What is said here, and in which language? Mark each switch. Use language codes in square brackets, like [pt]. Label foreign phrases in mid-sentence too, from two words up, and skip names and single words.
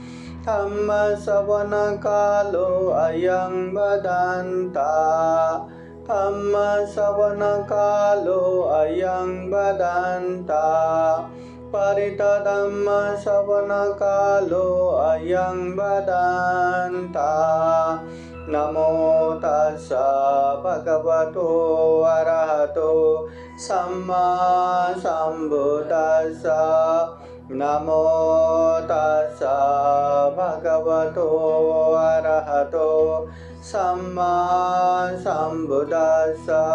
[pi] धम्मश्रवणकालो अयं वदन्ता धम्म श्रवण कालो अयं बदन्ता परित धम्म श्रवण कालो अयं बदन्ता नमो तस्स भगवतो अरहतो सम्मा सम्बुद्दस्स नमो तस्स भगवतो अरहतो सम्मा सम्बुद्दस्स